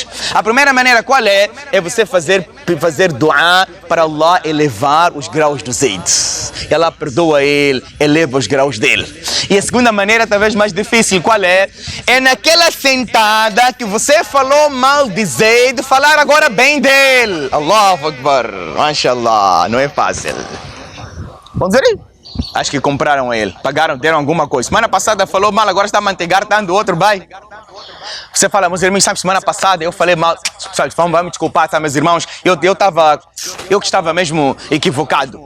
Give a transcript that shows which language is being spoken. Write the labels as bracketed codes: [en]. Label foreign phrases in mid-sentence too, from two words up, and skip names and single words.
[pt] A primeira maneira qual é? É você fazer dua para Allah elevar os graus do Zaid. E Allah perdoa ele, eleva os graus dele. E a segunda maneira, talvez mais difícil, qual é? É naquela sentada que você falou mal de Zaid, falar agora bem dele. [ar] الله أكبر، ما شاء الله, [pt] não é fácil. Vamos dizer aí? Acho que compraram ele, pagaram, deram alguma coisa. Semana passada falou mal, agora está a mantegar, dando outro vai. Você fala, meus irmãos, sabe, semana passada eu falei mal, sabe, vamos me desculpar, tá, meus irmãos, eu que estava mesmo equivocado.